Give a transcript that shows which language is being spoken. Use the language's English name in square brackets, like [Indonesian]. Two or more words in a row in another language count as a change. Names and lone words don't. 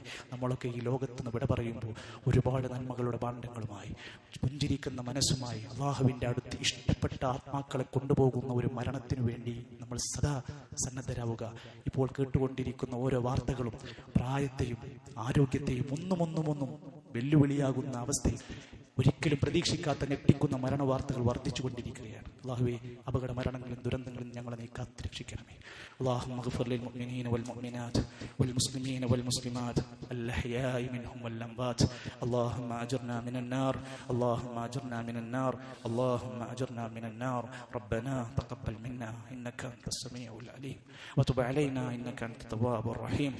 [Malayalam] നമ്മളൊക്കെ ഈ ലോകത്തുനിന്ന് വിട പറയുമ്പോൾ ഒരുപാട് നന്മകളുടെ ഭാണ്ഡങ്ങളുമായി പുഞ്ചിരിക്കുന്ന മനസ്സുമായി അള്ളാഹുവിൻ്റെ അടുത്ത് ഇഷ്ടപ്പെട്ട ആത്മാക്കളെ കൊണ്ടുപോകുന്ന ഒരു മരണത്തിനു വേണ്ടി നമ്മൾ സദാ സന്നദ്ധരാവുക. ഇപ്പോൾ കേട്ടുകൊണ്ടിരിക്കുന്ന ഓരോ വാർത്തകളും പ്രായത്തെയും ആരോഗ്യത്തെയും ഒന്നും വെല്ലുവിളിയാകുന്ന അവസ്ഥയിൽ ഒരിക്കലും പ്രതീക്ഷിക്കാത്ത ഞെട്ടിക്കുന്ന മരണവാർത്തകൾ വർദ്ധിച്ചുകൊണ്ടിരിക്കുകയാണ്. അല്ലാഹുവേ, അപകട മരണങ്ങളും ദുരന്തങ്ങളും ഞങ്ങളെ നീ കാത്തുരക്ഷിക്കണമേ. [Arabic] اللهم اغفر للمؤمنين والمؤمنات والمسلمين والمسلمات الأحياء منهم والأموات. اللهم أجرنا من النار، اللهم أجرنا من النار، اللهم أجرنا من النار. ربنا تقبل منا إنك أنت السميع العليم وتب علينا إنك أنت التواب الرحيم.